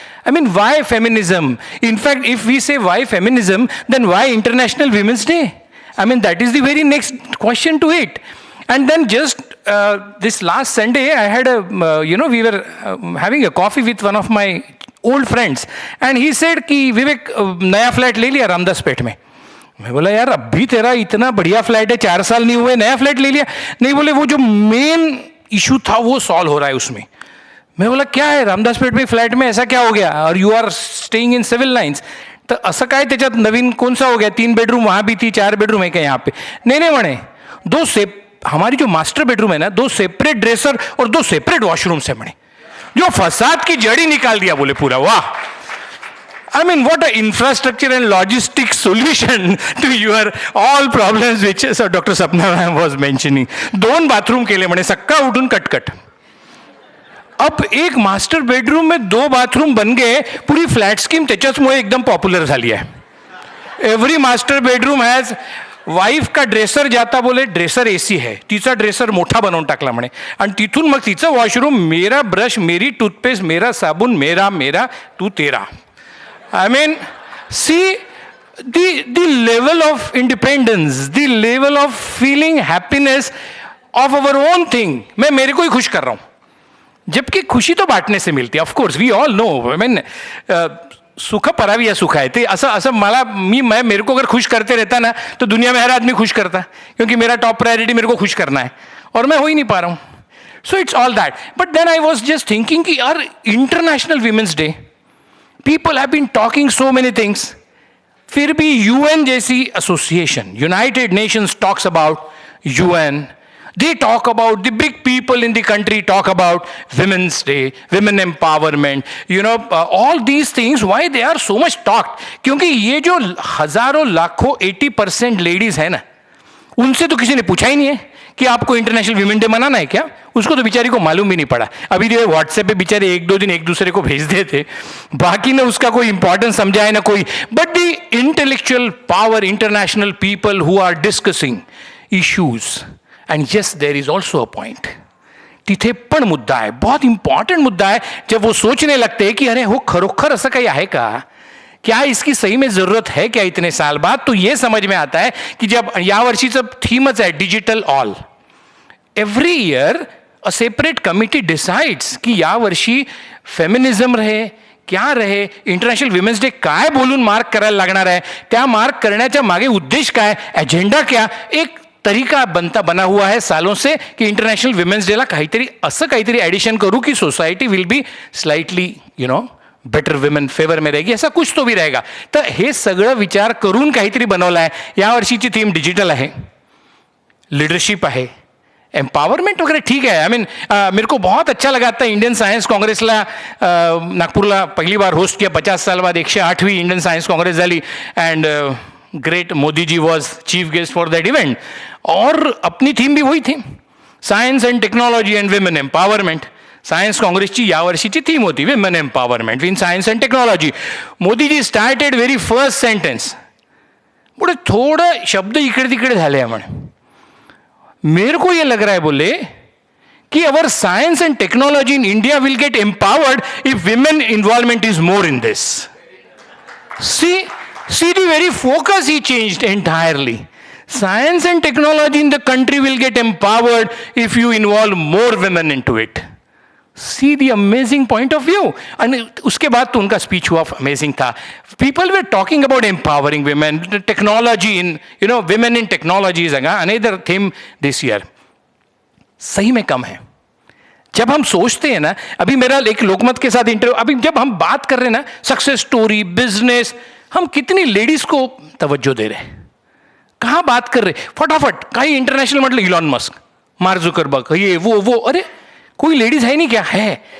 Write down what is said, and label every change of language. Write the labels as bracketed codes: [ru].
[en] I mean, why feminism? In fact, if we say why feminism, then why International Women's Day? I mean, that is the very next question to it. And then just this last Sunday, I had we were having a coffee with one of my old friends. And he said, [hi] कि विवेक नया flat ले लिया रामदास पेट में. मैं बोला यार अभी तेरा इतना बढ़िया फ्लैट है, 4 साल नहीं हुए नया फ्लैट ले लिया? नहीं, बोले वो जो मेन इशू था वो सॉल्व हो रहा है उसमें। मैं बोला [mr] क्या आहे [hi] रामदासपेठ में फ्लॅट में ऐसा क्या हो गया और [en] You are staying in Civil Lines? [mr] तर असं काय त्याच्यात नवीन [hi] कौन सा हो गया? 3 बेडरूम वहाँ भी थी, 4 बेडरूम है क्या यहाँ पे? [mr] नहीं म्हणे, [hi] हमारी जो मास्टर बेडरूम है ना, 2 सेपरेट ड्रेसर और 2 सेपरेट वॉशरूम्स है म्हणे, जो फसाद की जड़ ही निकाल दिया बोले पूरा। वाह! [en] I mean, what an infrastructure and logistic solution to your all problems which so Dr. Sapna ma'am was mentioning. [mr] 2 bathroom केले म्हणे, सकाळ उठून कटकट। [hi] अब एक मास्टर बेडरूम में 2 बाथरूम बन गए, [mr] पूरी फ्लॅट स्कीम त्याच्याचमुळे एकदम पॉप्युलर झाली आहे। Every master bedroom has wife का ड्रेसर जाता, बोले ड्रेसर एसी है, तिचा ड्रेसर मोठा बनवून टाकला म्हणे, आणि तिथून मग तिचं वॉशरूम, [hi] मेरा ब्रश, मेरी टूथपेस्ट, मेरा साबुन, मेरा तू तेरा। [en] I mean, see the level of independence, the level of feeling happiness of our own thing. [hi] मैं मेरे को ही खुश कर रहा हूँ, जबकि खुशी तो बांटने से मिलती है। [en] of course we all know, [hi] I mean सुख परावी सुख है। [mr] ते असं [hi] मैं मेरे को अगर खुश करते रहता ना तो दुनिया में हर आदमी खुश करता, क्योंकि मेरा टॉप प्रायोरिटी मेरे को खुश करना है और मैं हो ही नहीं पा रहा हूँ। [en] So it's all that. But then I was just thinking कि यार International Women's Day, people have been talking so many things, [hi] फिर भी UN जैसी association, [en] United Nations talks about UN, they talk about the big people in the country talk about Women's Day, women empowerment, you know, all these things, why they are so much talked? [hi] क्योंकि ये जो हजारों लाखों 80% ladies है ना, उनसे तो किसी ने पूछा ही नहीं है कि आपको इंटरनेशनल वीमेन डे मनाना है क्या। उसको तो बेचारी को मालूम भी नहीं पड़ा। अभी जो व्हाट्सएप पे बेचारे 1-2 दिन एक दूसरे को भेज देते, बाकी ने उसका कोई इंपॉर्टेंस समझा है ना कोई। [en] but the intellectual power, international people who are discussing issues, and yes there is also a point, [mr] तिथे पण मुद्दा आहे, [en] बहुत इंपॉर्टंट मुद्दा आहे। [hi] जब वो सोचने लगते हैं कि अरे [mr] हो खरोखर असं काही आहे का, [hi] क्या इसकी सही में जरूरत है क्या इतने साल बाद, तो ये समझ में आता है कि जब [mr] या वर्षीचं थीमच आहे digital all, every year a separate committee decides की या वर्षी फेमिनिझम रहे, क्या रहे, इंटरनॅशनल विमेन्स डे काय बोलून मार्क करायला लागणार आहे, त्या मार्क करण्याच्या मागे उद्देश काय, [hi] एजेंडा क्या, एक तरीका बना हुआ है सालों से [mr] कि इंटरनेशनल विमेन्स डेला काहीतरी असं काहीतरी ॲडिशन करू की society will be slightly you know better [hi] women favour में रहेगी, ऐसा कुछ तो भी रहेगा। [mr] तर हे सगळं विचार करून काहीतरी बनवलं आहे। या वर्षीची थीम डिजिटल आहे, लीडरशिप आहे, एम्पावरमेंट वगैरह ठीक है। [hi] आई मीन मेरे को बहुत अच्छा लगा था इंडियन सायन्स काँग्रेसला नागपूरला पहिली बार होस्ट किया 50 साल बाद, [mr] 108वी इंडियन सायन्स काँग्रेस झाली, [en] and great Modi ji was chief guest for that event, [mr] और अपनी थीम भी वही थी, science end technology end women empowerment. Science काँग्रेसची या वर्षीची थीम होती women empowerment in science end technology. [en] Modi ji started very first sentence, [mr] पुढे थोडं शब्द इकडे तिकडे झाले आहे म्हणे, [hi] मेरे को ये लग रहा है बोले कि [en] Our science and technology in India will get empowered if women involvement is more in this. See the very focus he changed entirely. Science and technology in the country will get empowered if you involve more women into it. See the amazing point of view. [hi] And उसके बाद तो उनका speech हुआ amazing था. [en] People were talking about empowering women, the technology in, you know, women in technology is another theme this year. [hi] सही में कम है। जब हम सोचते हैं ना, अभी मेरा एक लोकमत के साथ इंटरव्यू, अभी जब हम बात कर रहे हैं ना सक्सेस स्टोरी, बिजनेस, हम कितनी लेडीज को तवज्जो दे रहे हैं, कहाँ बात कर रहे, [mr] फटाफट काही इंटरनेशनल म्हटलं [hi] इलॉन मस्क, मार्क जुकरबर्ग, ये वो, अरे कोई लेडीज है नहीं क्या है?